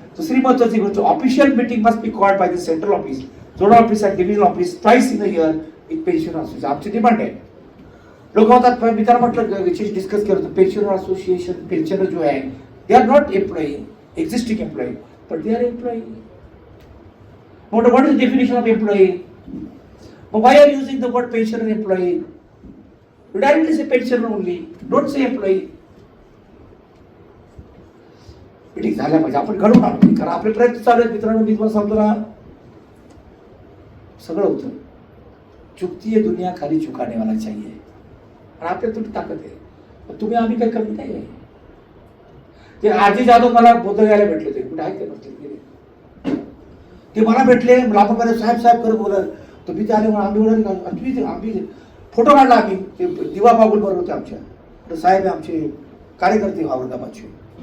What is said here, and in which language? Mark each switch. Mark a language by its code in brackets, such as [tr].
[mr] दुसरी महत्वाची गोष्ट, [en] Official meeting must be called by the central office, zonal office and division office twice in a year with pensioner association. [mr] आमची demand आहे. लोक होतात मी त्यांना म्हटलं डिस्कस केलं होतं, पेन्शनर असोसिएशन पेन्शनर जो आहे [en] they are not employee, [mr] existing employee, [en] But they are employee. What is the definition of employee? But why are you using the word pensioner employee? You directly say pensioner only. Don't say employee. [mr] Meeting झाल्या पाहिजे. आपण घडवून आणतो, कारण आपले प्रयत्न चालू आहेत मित्रांनो. मी तुम्हाला सांगतो ना, सगळं होतं. [hi] चुकती है दुनिया खाली चुकाने वाला चाहिए. [mr] आणि आपल्या तुमची ताकद आहे. तुम्ही आम्ही काही कमी नाही आहे. ते आजी जाधव मला बोध घ्यायला भेटले होते, कुठे आहे ते म्हटले ते मला भेटले. आपण मला साहेब साहेब करत बोलत तर मी ते आले आम्ही आम्ही फोटो काढला. आम्ही ते दिवा बागुल बरोबर होते आमच्या. साहेब आहे आमचे कार्यकर्ते औरंगाबादचे.